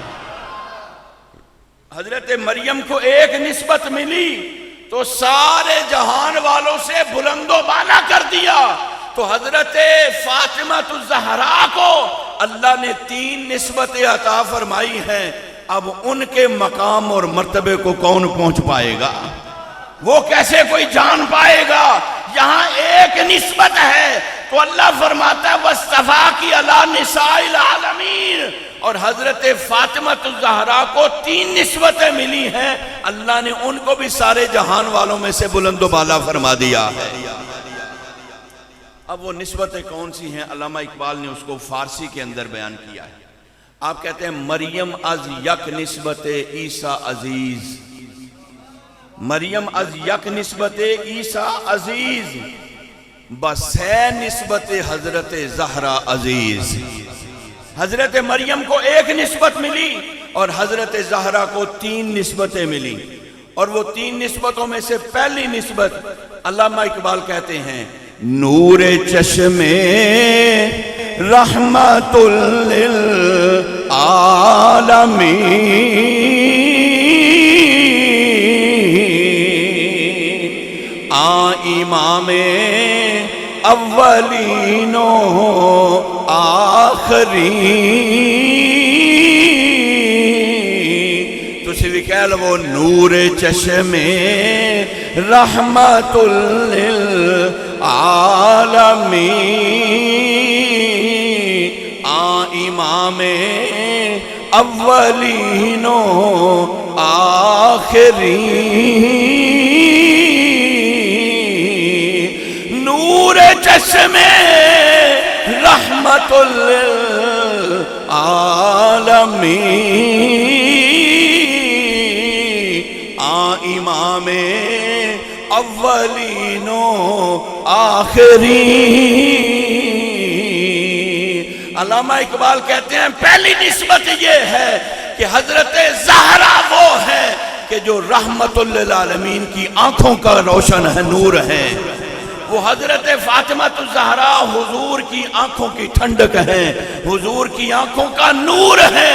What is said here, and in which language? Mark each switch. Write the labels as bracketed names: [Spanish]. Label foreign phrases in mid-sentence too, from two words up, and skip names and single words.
[Urdu] حضرت مریم کو ایک نسبت ملی تو سارے جہان والوں سے بلند و بالا کر دیا، تو حضرت فاطمہ الزہرا کو اللہ نے 3 نسبتیں عطا فرمائی ہیں۔ اب ان کے مقام اور مرتبے کو کون پہنچ پائے گا؟ وہ کیسے کوئی جان پائے گا؟ یہاں ایک نسبت ہے تو اللہ فرماتا ہے [Arabic] وَاصْطَفَاكِ عَلَىٰ نِسَاءِ الْعَالَمِينَ، [Urdu] اور حضرت فاطمہ الزہرا کو 3 نسبتیں ملی ہیں، اللہ نے ان کو بھی سارے جہان والوں میں سے بلند و بالا فرما دیا ہے۔ اب وہ نسبتیں کون سی ہیں؟ علامہ اقبال نے اس کو فارسی کے اندر بیان کیا ہے۔ آپ کہتے ہیں [Persian] مریم از یک نسبت عیسیٰ عزیز، مریم از یک نسبت عیسیٰ عزیز، بسے نسبت حضرت زہرا عزیز۔ [Urdu] حضرت مریم کو ایک نسبت ملی اور حضرت زہرا کو 3 نسبتیں ملی، اور وہ 3 نسبتوں میں سے پہلی نسبت علامہ اقبال کہتے ہیں [Persian] نور چشم رحمت للعالمین، امام اولین و آخرین، [Urdu] تسی بھی کہہ لو وہ [Persian] نور چشم رحمت للعالمین، امام اولین و آخرین، نور چشم رحمت للعالمین، امام اولین و آخرین۔ [Urdu] علامہ اقبال کہتے ہیں پہلی نسبت یہ ہے کہ حضرت زہرا وہ ہے کہ جو رحمت للعالمین کی آنکھوں کا روشن ہے، نور ہے، وہ حضرت فاطمہ الزہرا حضور کی آنکھوں کی ٹھنڈک ہے، حضور کی آنکھوں کا نور ہے۔